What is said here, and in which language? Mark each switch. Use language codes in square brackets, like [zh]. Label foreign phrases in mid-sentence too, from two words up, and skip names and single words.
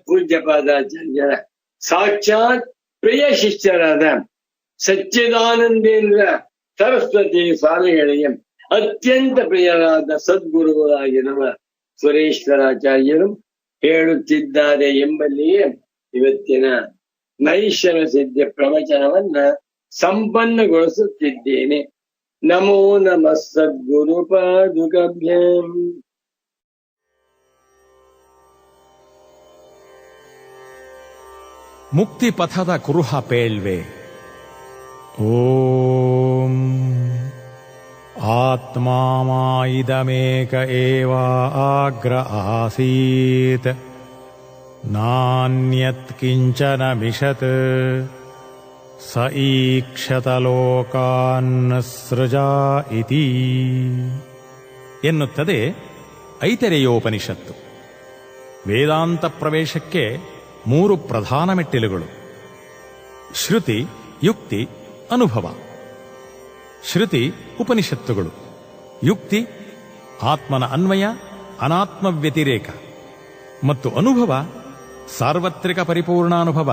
[kn] ಪೂಜ್ಯಪಾದಾಚಾರ್ಯರ ಸಾಕ್ಷಾತ್ ಪ್ರಿಯ ಶಿಷ್ಯರಾದ ಸಚ್ಚಿದಾನಂದೇಂದ್ರ ಸರಸ್ವತಿ ಸ್ವಾಮಿಗಳಿಗೆ ಅತ್ಯಂತ ಪ್ರಿಯರಾದ ಸದ್ಗುರುಗಳಾಗಿರುವ ಸುರೇಶ್ವರಾಚಾರ್ಯರು ಹೇಳುತ್ತಿದ್ದಾರೆ ಎಂಬಲ್ಲಿಯೇ ಇವತ್ತಿನ ನೈಷಮ ಸಿದ್ಧ ಪ್ರವಚನವನ್ನ ಸಂಪನ್ನಗೊಳಿಸುತ್ತಿದ್ದೇನೆ. [sa] ನಮೋ ನಮಃ ಸದ್ಗುರು ಪಾದುಕಭ್ಯಾಂ. [kn] ಮುಕ್ತಿ ಪಥದ ಕುರುಹ ಪೇಳ್ವೆ. [sa] ಓಂ ಆತ್ಮಾಮಾಯಿದಮೇಕ ಏವ ಆಗ್ರ ಆಸೀತ್ ನಾನ್ಯತ್ ಕಿಂಚನ ಮಿಷತ್ ಸ ಈಕ್ಷತ ಲೋಕಾನ್ ಸೃಜಾ ಇತಿ ಎನ್ನುತ್ತದೆ ಐತರೇಯೋಪನಿಷತ್ತು. [kn] ವೇದಾಂತ ಪ್ರವೇಶಕ್ಕೆ 3 ಪ್ರಧಾನ ಮೆಟ್ಟಿಲುಗಳು: ಶ್ರುತಿ, ಯುಕ್ತಿ, ಅನುಭವ. ಶ್ರುತಿ ಉಪನಿಷತ್ತುಗಳು, ಯುಕ್ತಿ ಆತ್ಮನ ಅನ್ವಯ, ಅನಾತ್ಮ ವ್ಯತಿರೇಕ, ಮತ್ತು ಅನುಭವ ಸಾರ್ವತ್ರಿಕ ಪರಿಪೂರ್ಣಾನುಭವ.